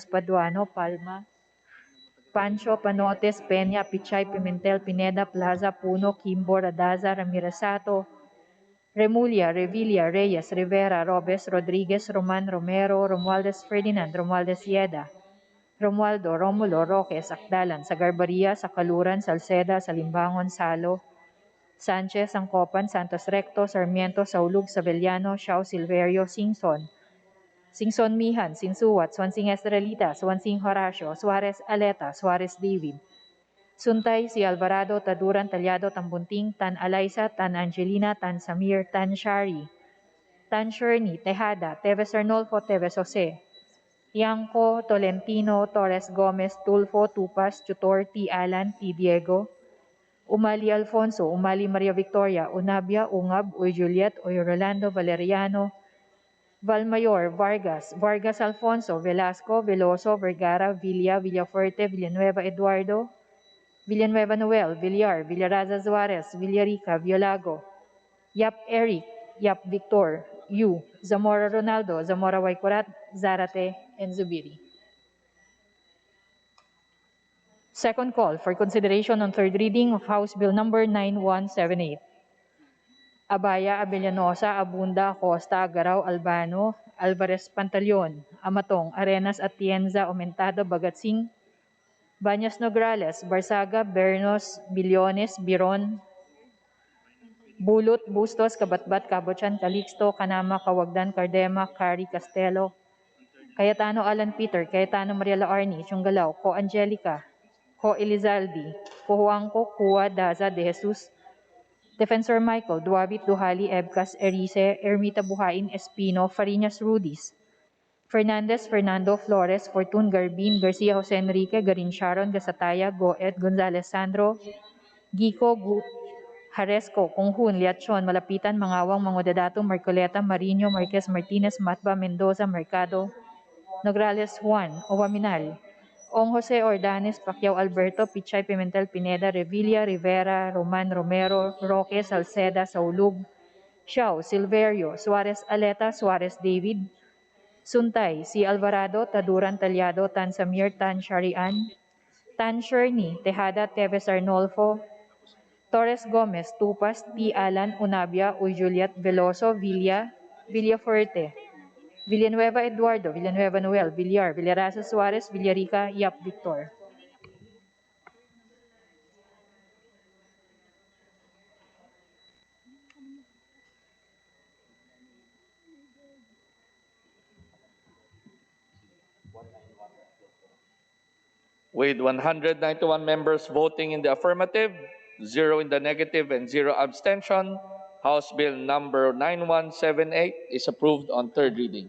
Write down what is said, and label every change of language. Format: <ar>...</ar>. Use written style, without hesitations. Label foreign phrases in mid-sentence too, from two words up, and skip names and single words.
<en>Paduano, Palma, Pancho, Panotes, Peña, Pichay, Pimentel, Pineda, Plaza, Puno, Kimbo, Radaza, Ramirasato, Remulla, Revilla, Reyes, Rivera, Robes, Rodriguez, Roman, Romero, Romualdez Ferdinand, Romualdez Yeda, Romualdo, Romulo, Roque, Sakdalan, Sagarbaria, Sakaluran, Salceda, Salimbangon, Salo, Sanchez, Angcopan, Santos Recto, Sarmiento, Saulug, Sabellano, Xiao, Silverio, Singson Mihan, Sinsuwat, Swansing Estrelita, Swansing Horacio, Suarez Aleta, Suarez David, Suntay, Si Alvarado, Taduran, Talyado, Tambunting, Tan Alaysa, Tan Angelina, Tan Samir, Tan Shari, Tan Sherney, Tejada, Teves Arnolfo, Teves Jose, Tiangco, Tolentino, Torres Gomez, Tulfo, Tupas, Tutor, T. Alan, T. Diego, Umali Alfonso, Umali Maria Victoria, Unabia, Ungab, Uy Juliet, Uy Rolando, Valeriano, Valmayor, Vargas, Vargas Alfonso, Velasco, Veloso, Vergara, Villa, Villafuerte, Villanueva Eduardo, Villanueva Noel, Villar, Villaraza Suarez, Villarica, Violago, Yap Eric, Yap Victor, Yu, Zamora Ronaldo, Zamora Waikurat, Zarate, and Zubiri. Second call for consideration on third reading of House Bill Number 9178. Abaya, Abellanosa, Abunda, Costa, Agaraw, Albano, Alvarez Pantaleon, Amatong, Arenas, Atienza, Aumentado, Bagatsing, Bañas Nograles, Barsaga, Bernos, Billones, Biron, Bulot, Bustos, Kabatbat, Kabochan, Calixto, Kanama, Kawagdan, Cardema, Cari, Castelo, Cayetano Alan Peter, Cayetano Mariela Arnie, Chungalao, Co Angelica, Co Elizalde, Co Juanco, Cua, Daza, De Jesus, Defensor Michael, Duabit, Duhali, Ebcas, Erice, Ermita Buhain, Espino, Fariñas Rudis, Fernandez, Fernando, Flores, Fortun, Garbin, Garcia, Jose Enrique, Garin Sharon, Gasataya, Goed, Gonzales Sandro, Gico, Haresco, Kunghun, Liachon, Malapitan, Mangawang, Mangodadato, Marcoleta, Marino, Marquez, Martinez, Matba, Mendoza, Mercado, Nograles Juan, Owaminal, Ong Jose Ordanes, Pacquiao Alberto, Pichay Pimentel Pineda, Revilla, Rivera, Roman Romero, Roque, Salceda, Saulug, Xiao, Silverio, Suarez Aleta, Suarez David, Suntay, Si Alvarado, Taduran Talyado, Tan Samir, Tan Sharian, Tan Sherney, Tejada, Teves Arnolfo, Torres Gomez, Tupas, T. Alan, Unabia, Uy Juliet, Veloso, Villafuerte, Villanueva Eduardo, Villanueva Noel, Villar, Villaraza Suarez, Villarica, Yap Victor. With 191 members voting in the affirmative, 0 in the negative, and 0 abstention, House Bill number 9178 is approved on third reading.</en>